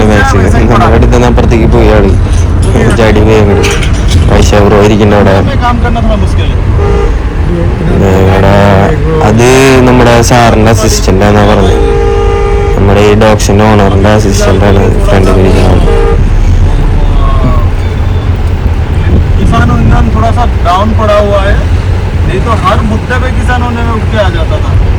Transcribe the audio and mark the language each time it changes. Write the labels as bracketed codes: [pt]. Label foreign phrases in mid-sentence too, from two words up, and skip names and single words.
[ml] മാക്സ് നമ്മുടെ അടുത്ത് നിന്ന് അപ്പുറത്തേക്ക് പോയി ആള് ചാടി പോയി അങ്ങോട്ട്. വൈശാഖ ബ്രോ ഇരിക്കുന്ന അവിടെ. അത് നമ്മുടെ സാറിൻ്റെ അസിസ്റ്റൻ്റാന്നാ പറഞ്ഞത്. നമ്മുടെ ഈ ഡോഗ്സിൻ്റെ ഓണറിൻ്റെ അസിസ്റ്റൻ്റാണ് ഫ്രണ്ടിൽ ഇരിക്കുന്നത്. [hi] किसान यूनियन थोड़ा सा डाउन पड़ा हुआ है, नहीं तो हर मुद्दे पे किसानों ने उठ के आ जाता था.